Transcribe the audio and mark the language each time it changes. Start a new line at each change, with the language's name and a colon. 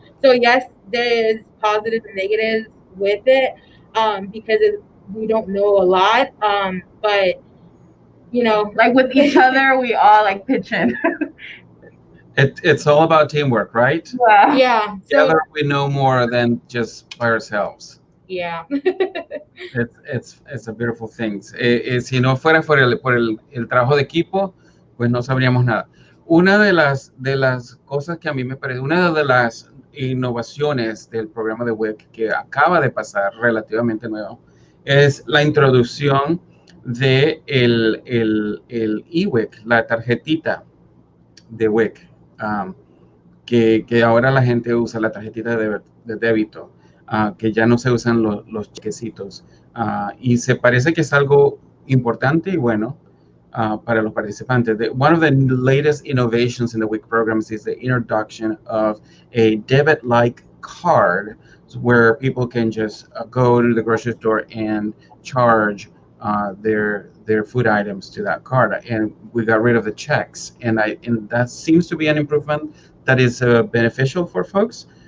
English: So yes, there is positives and negatives with it because we don't know a lot, but like with each other, we all like pitch in. It's all about teamwork, right? Yeah. Yeah. So Together we know more than just by ourselves. yeah. It's a beautiful thing.
Spanish: Si no fuera por el trabajo de equipo, pues no sabríamos nada. Una de las cosas que a mí me parece, una de las innovaciones del programa de WIC que acaba de pasar relativamente nuevo, es la introducción de el e-WIC, la tarjetita de WIC, que ahora la gente usa la tarjetita de débito, que ya no se usan los chequecitos. Y se parece que es algo importante y bueno para los participantes.
English: One of the latest innovations in the WIC programs is the introduction of a debit-like card where people can just go to the grocery store and charge their food items to that card, and we got rid of the checks, and that seems to be an improvement that is beneficial for folks.